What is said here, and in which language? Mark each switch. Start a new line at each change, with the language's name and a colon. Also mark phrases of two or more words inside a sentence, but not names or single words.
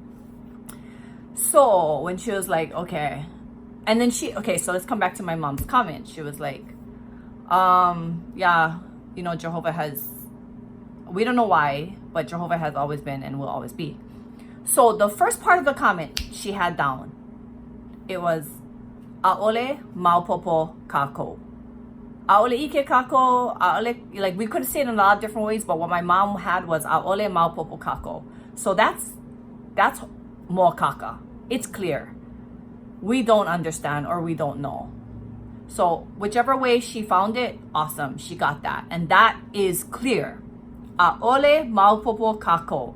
English: So when she was like, okay, and then so let's come back to my mom's comment. She was like, yeah, Jehovah has, we don't know why, but Jehovah has always been and will always be. So the first part of the comment she had down, it was,
Hawaiian: A'ole maupopo kākou. Aole ike kako, aole,
English: like we could say it in a lot of different ways, but what my mom had was
Hawaiian: aole maupopo kako.
English: So that's more kaka. It's clear. We don't understand or we don't know. So whichever way she found it, awesome, she got that. And that is clear.
Hawaiian: Aole maupopo kako.